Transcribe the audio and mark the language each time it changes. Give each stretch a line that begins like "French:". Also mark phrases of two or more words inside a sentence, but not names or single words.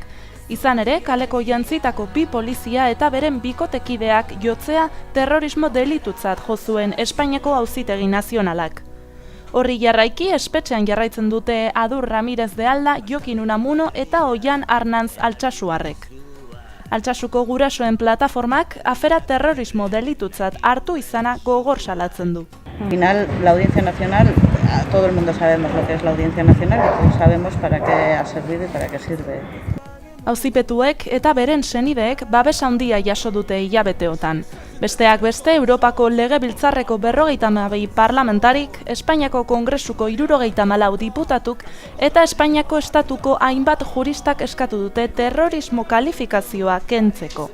Basque: Izan ere, kaleko jantzitako 2 polizia eta beren bikotekideak jotzea terrorismo delitutzat jo zuen Espainiako Auzitegi Nazionalak. Horri jarraiki espetxean jarraitzen dute Adur Ramirez de Alda, Jokin Unamuno eta Oian Arnantz Altsasuarrek. Altsasuko gurasoen plataformak afera terrorismo delitutzat hartu izana gogor salatzen du.
Spanish: Al final, la Audiencia Nacional, todo el mundo sabemos lo que es la Audiencia Nacional y todos sabemos para qué ha servido y para qué sirve.
Basque: Auzipetuek eta beren senideek babes handia jaso dute hilabeteotan. Besteak beste, Europako Legebiltzarreko 52 parlamentarik, Espainiako Kongresuko 74 diputatuk eta Espainiako Estatuko hainbat juristak eskatu dute terrorismo kalifikazioa kentzeko.